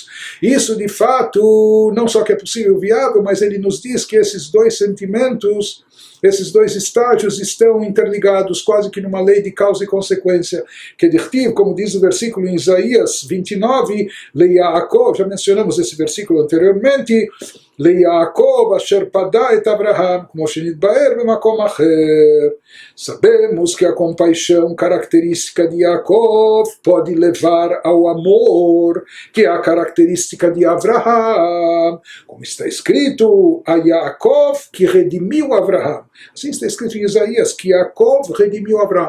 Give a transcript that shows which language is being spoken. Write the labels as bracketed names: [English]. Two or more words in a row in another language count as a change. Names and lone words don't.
[Portuguese] Isso, de fato, não só que é possível e viável, mas ele nos diz que esses dois sentimentos, esses dois estágios estão interligados, quase que numa lei de causa e consequência. Que dirtiv, como diz o versículo em Isaías 29, Leyaakov, já mencionamos esse versículo anteriormente, [Hebrew] ליעקב אשר פדה את אברהם, como שנתבאר במקום אחר. [Portuguese] Sabemos que a compaixão característica de Yaakov pode levar ao amor, que é a característica de Avraham. Como está escrito, a Yaakov que redimiu Avraham. Assim está escrito em Isaías, que Yaakov redimiu Avraham.